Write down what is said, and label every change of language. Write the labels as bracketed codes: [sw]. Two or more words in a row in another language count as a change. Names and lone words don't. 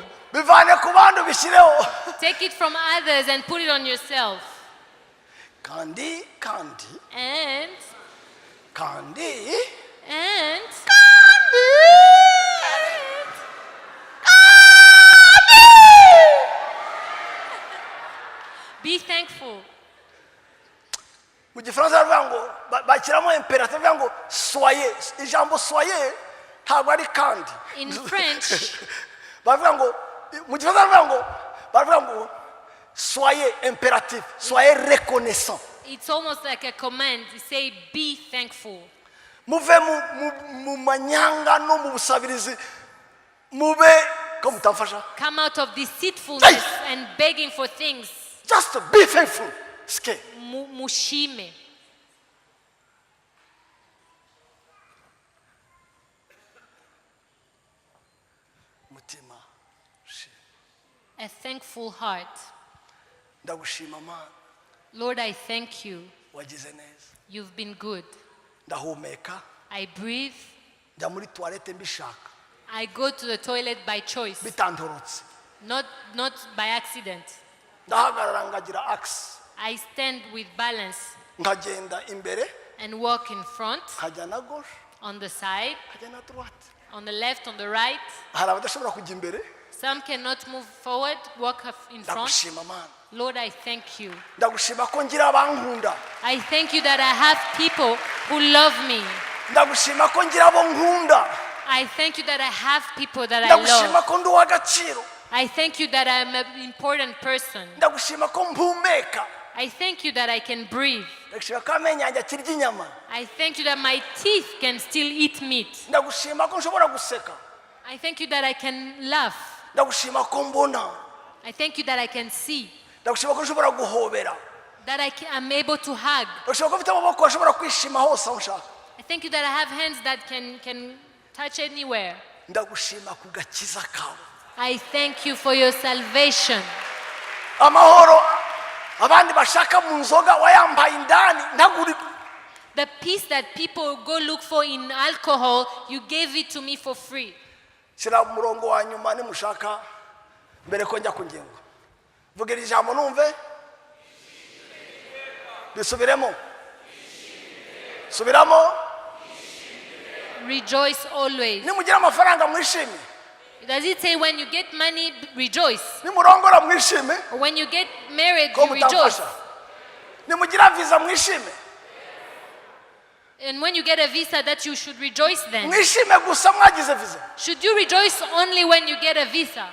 [rw] bivane ku bantu bishyireho [en] Take it from others and put it on yourself. [rw] kandi [en] And be thankful. [rw] mu gifaransa baravuga ngo bashyiramo imperative bavuga ngo soyez ijambo soyez ntabwo ari kandi [en] In French, [rw] bavuga ngo mu gifaransa baravuga ngo soyez imperative [fr] soyez reconnaissant [en] it's almost like a command. You say, be thankful. [rw] muve mu manyanga no mu busabirizi mube ko mutamfasha [en] Come out of deceitfulness and begging for things. just be faithful ske [rw] Mushime. mutima [en] A thankful heart. [rw] ndagushima Mana [en] Lord, I thank you. [rw] wagize neza [en] You've been good. [rw] ndahumeka [en] I breathe. [rw] njya muri toilette mbishaka [en] I go to the toilet by choice, [rw] bitantorotse [en] not by accident. [rw] ndahagarara ngagira axe [en] I stand with balance. [rw] nkagenda imbere [en] and walk in front, [rw] nkajya na gauche [en] on the side, [rw] nkajya na droite. [en] on the left, on the right. [rw] Hari abadashobora kujya imbere. [en] Some cannot move forward, walk in front. [rw] Ndagushima Mana. [en] Lord, I thank you. [rw] Ndagushima ko ngira abankunda. [en] I thank you that I have people who love me. [rw] Ndagushima ko ngira abo nkunda. [en] I thank you that I have people that I [rw] Ndagushima [en] love. [rw] ko ndi uw'agaciro. [en] I thank you that I am an important person. [rw] Ndagushima ko mpumeka. [en] I thank you that I can breathe. [rw] Ndagushima ko amenyo yanjye akirya inyama. [en] I thank you that my teeth can still eat meat. [rw] Ndagushima ko nshobora guseka. [en] I thank you that I can laugh. [rw] Ndagushima ko mbona. [en] I thank you that I can see. [rw] Ndagushima ko nshobora guhobera. [en] That I'm able to hug. [rw] Ndagushima ko mfite amaboko ashobora kwishima hose aho nshaka. [en] I thank you that I have hands that can touch anywhere. [rw] Ndagushima ku gakiza kawe. [en] I thank you for your salvation. [rw] Amahoro abandi bashaka mu nzoga wayambaye indani ntaguri. [en] The peace that people go look for in alcohol, you gave it to me for free. [rw] Sira umurongo wa nyuma nimushaka mbere ko njya ku ngingo. Vugira ijambo numve. Bisubiremo. Subiramo. [en] Rejoice always. [rw] Nimugira amafaranga mwishime. [en] Does it say when you get money, rejoice? [rw] Nimurongora mwishime. [en] Or when you get married, [rw] Ko [en] you rejoice? [rw] mutamfasha. Nimugira visa mwishime. [en] And when you get a visa, that you should rejoice then? [rw] Mwishime gusa mwagize visa. [en] Should you rejoice only when you get a visa?